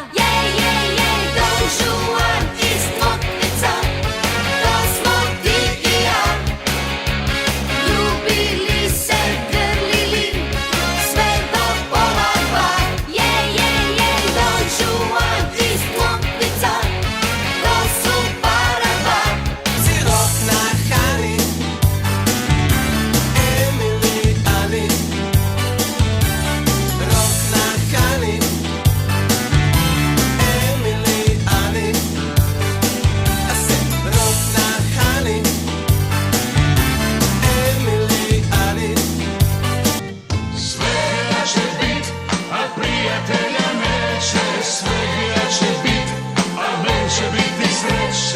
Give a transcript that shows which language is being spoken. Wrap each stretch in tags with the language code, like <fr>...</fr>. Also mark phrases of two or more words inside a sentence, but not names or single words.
<hr>Don Juan iz Mokrica, to smo ti i ja. Ljubili se, grlili, sve do pola dva. Don Juan iz Mokrica, to su para dva. Rok na Hani, Emily, Ani. Rok na Hani, Emily, Ani.</hr> <en>I said</en> <hr>rok na Hani, Emily, Ani. Svega će bit, a prijatelja neće. Svega će bit, a neće biti sreće.</hr>